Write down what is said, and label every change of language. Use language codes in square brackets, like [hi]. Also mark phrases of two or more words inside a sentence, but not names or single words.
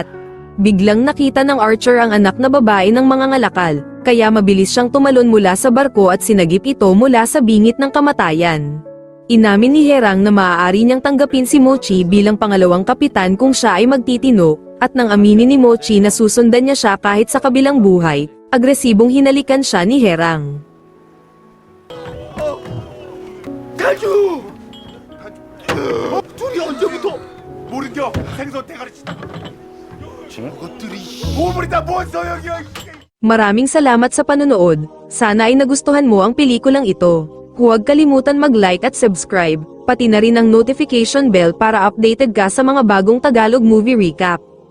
[tl] Biglang nakita ng Archer ang anak na babae ng mga ngalakal, kaya mabilis siyang tumalon mula sa barko at sinagip ito mula sa bingit ng kamatayan. Inamin ni Herang na maaari niyang tanggapin si Mochi bilang pangalawang kapitan kung siya ay magtitino, at nang aminin ni Mochi na susundan niya siya kahit sa kabilang buhay, agresibong hinalikan siya ni Herang. [ko] 가주! 둘이 언제부터 모른 겨 생선 대가리 치다 저것들이 보물이다 뭔 소용이야. [tl] Maraming salamat sa panonood, sana ay nagustuhan mo ang pelikulang ito. Huwag kalimutan mag-like at subscribe, pati na rin ang notification bell para updated ka sa mga bagong Tagalog [en] movie recap.